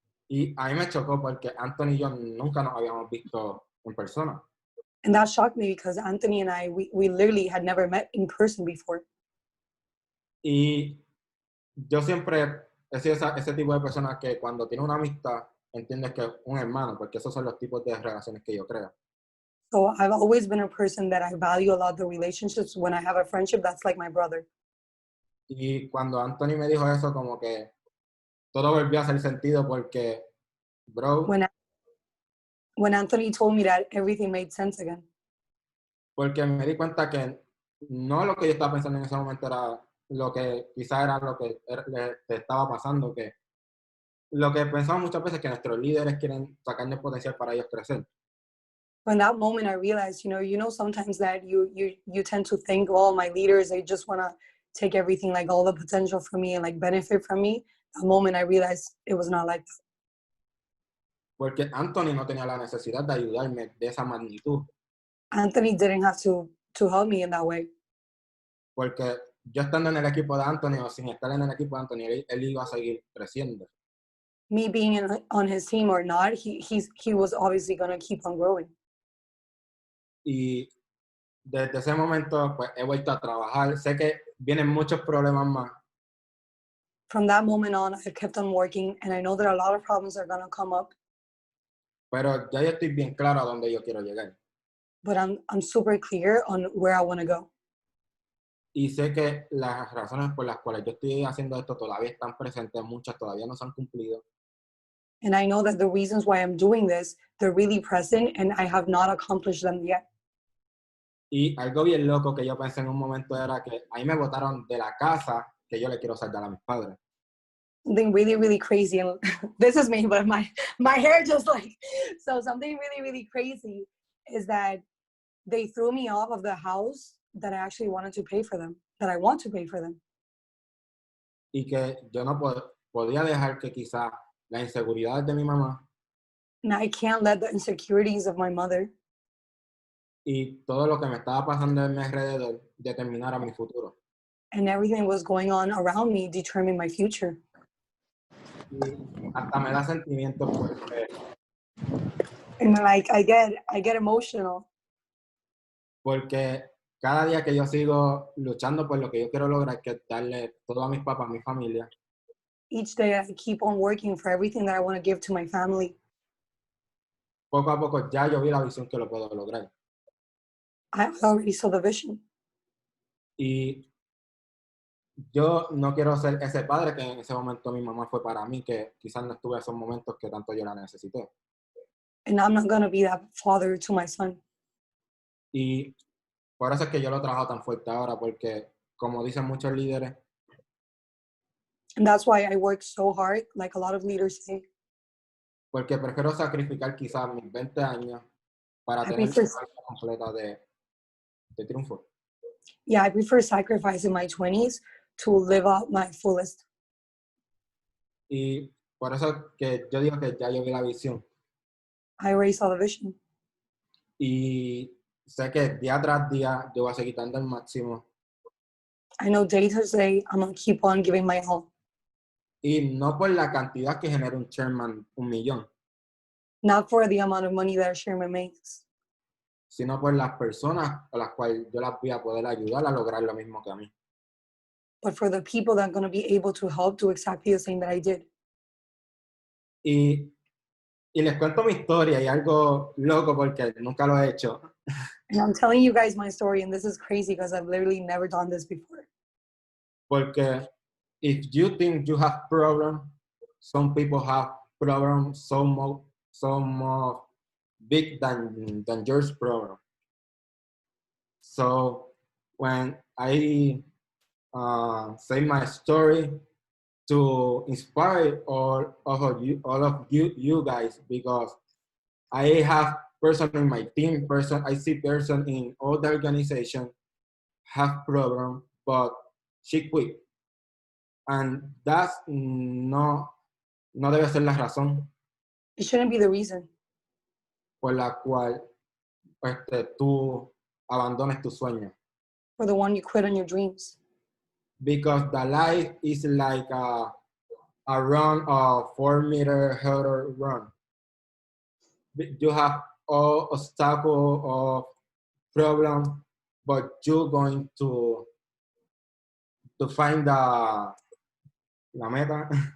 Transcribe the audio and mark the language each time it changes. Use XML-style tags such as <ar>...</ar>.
<es>Y a mí me chocó porque Anthony y yo nunca nos habíamos visto en persona.</es> <en>And that shocked me because Anthony and I, we literally had never met in person before.</en> <es>Y yo siempre he sido ese tipo de persona que cuando tiene una amistad, entiendes que es un hermano, porque esos son los tipos de relaciones que yo creo.</es> <en>So I've always been a person that I value a lot the relationships. When I have a friendship, that's like my brother.</en> <es>Y cuando Anthony me dijo eso, como que todo volvió a hacer sentido porque, bro,</es> <en>When Anthony told me that, everything made sense again.</en> <es>porque me di cuenta que no lo que yo estaba pensando en ese momento era lo que quizás era lo que te estaba pasando, que lo que pensamos muchas veces que nuestros líderes quieren sacar el potencial para ellos crecer.</es> <en>When that moment I realized, sometimes that you tend to think, oh, my leaders, they just want to take everything, like all the potential from me and like benefit from me. That moment I realized it was not like that.</en> <es>Porque Anthony no tenía la necesidad de ayudarme de esa magnitud.</es> <en>Anthony didn't have to help me in that way.</en> <es>Porque yo estando en el equipo de Anthony o sin estar en el equipo de Anthony, él iba a seguir creciendo.</es> <en>Me being on his team or not, he was obviously going to keep on growing.</en> <es>Y desde ese momento, pues he vuelto a trabajar. Sé que vienen muchos problemas más.</es> <en>From that moment on, I kept on working, and I know that a lot of problems are going to come up.</en> <es>Pero ya yo estoy bien claro a dónde yo quiero llegar.</es> <en>But I'm super clear on where I want to go.</en> <es>Y sé que las razones por las cuales yo estoy haciendo esto todavía están presentes, muchas todavía no se han cumplido.</es> <en>And I know that the reasons why I'm doing this, they're really present, and I have not accomplished them yet.</en> <es>Y algo bien loco que yo pensé en un momento era que ahí me botaron de la casa que yo le quiero saldar a mis padres.</es> <en>Something really, really crazy, and this is me, but my hair just like, so something really, really crazy is that they threw me off of the house that I actually wanted to pay for them, that I want to pay for them.</en> <es>Y que yo no podía dejar que quizá la inseguridad de mi mamá</es> <en>And I can't let the insecurities of my mother</en> <es>y todo lo que me estaba pasando en mi alrededor determinara mi futuro.</es> <en>and everything was going on around me determine my future.</en> <es>Y hasta me da sentimiento porque,</es> <en>And like I get emotional</en> <es>porque cada día que yo sigo luchando por lo que yo quiero lograr, que es darle todo a mis papás, a mi familia,</es> <en>each day. I keep on working for everything that I want to give to my family.</en> <es>poco a poco ya yo vi la visión que lo puedo lograr.</es> <en>I already saw the vision.</en> <es>Y yo no quiero ser ese padre que en ese momento mi mamá fue para mí, que quizás no estuve en esos momentos que tanto yo la necesité.</es> <en>And I'm not going to be that father to my son.</en> <es>Y por eso es que yo lo trabajo tan fuerte ahora, porque como dicen muchos líderes,</es> <en>And that's why I work so hard, like a lot of leaders say.</en> <es>porque prefiero sacrificar quizás mis 20 años para</es> <en>I</en> <es>tener</es> <en>prefer,</en> <es>una vida completa de triunfo.</es> <en>yeah, I prefer sacrificing my 20s to live out my fullest.</en> <es>Y por eso que yo digo que ya yo vi la visión.</es> <en>I already saw the vision.</en> <es>Y sé que día tras día yo voy a seguir dando el máximo.</es> <en>I know day to day, I'm going to keep on giving my all.</en> <es>Y no por la cantidad que genera un chairman, 1,000,000,</es> <en>Not for the amount of money that a chairman makes,</en> <es>sino por las personas a las cuales yo las voy a poder ayudar a lograr lo mismo que a mí.</es> <en>but for the people that are going to be able to help do exactly the same that I did.</en> <es>Y Y les cuento mi historia y algo loco porque nunca lo he hecho.</es> <en>And I'm telling you guys my story, and this is crazy because I've literally never done this before.</en> <es>Porque</es> <en>if you think you have problem, some people have problems so more big than yours problem. So when I say my story to inspire all of you guys, because I have person in my team, I see person in all the organization have problem, but she quit. And that's</en> <es>no debe ser la razón</es> <en>It shouldn't be the reason</en> <es>por la cual tú abandones tu sueño.</es> <en>for the one you quit on your dreams. Because the life is like a run of 4-meter hurdle run. You have all obstacle of problem, but you're going to find</en> <es>la meta.</es>